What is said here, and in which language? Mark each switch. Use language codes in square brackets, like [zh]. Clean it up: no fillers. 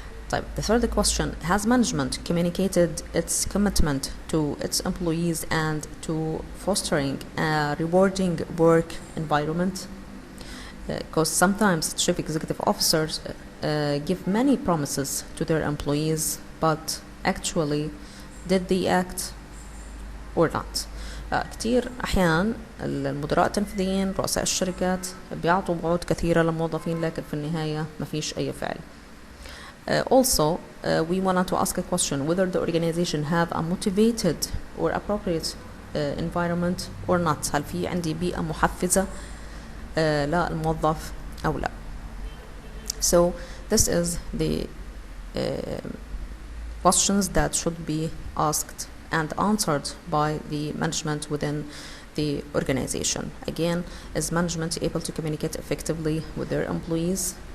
[en] طيب, the third question, has management communicated its commitment to its employees and to fostering a rewarding work environment? Because sometimes chief executive officers give many promises to their employees, but actually did they act or not? [ar] كتير أحيان المدراء التنفيذيين رؤساء الشركات بيعطوا وعود كثيرة للموظفين لكن في النهاية ما فيش أي فعل. [en] Also, we wanted to ask a question whether the organization have a motivated or appropriate environment or not. [ar] هل في عندي بيئة محفزة للموظف أو لا. [en] So this is the questions that should be asked and answered by the management within the organization. Again, is management able to communicate effectively with their employees?